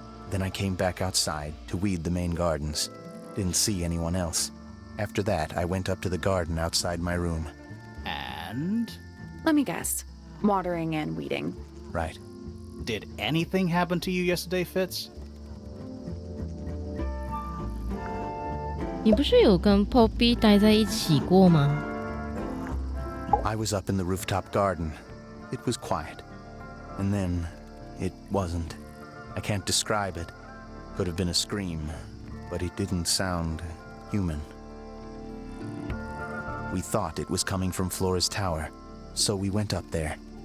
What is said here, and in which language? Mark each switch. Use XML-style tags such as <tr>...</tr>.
<en>Then I came back outside to weed the main gardens. Didn't see anyone else. After that, I went up to the garden outside my room. And? Let me guess. Watering and weeding. Right. Did anything happen to you yesterday, Fitz?</en> <zh>你不是有跟 Poppy 待在一起过吗？</zh> <en>I was up in the rooftop garden. It was quiet. And then, it wasn't. I can't describe it. Could have been a scream, but it didn't sound human. We thought it was coming from Flora's tower, so we went up there.</en>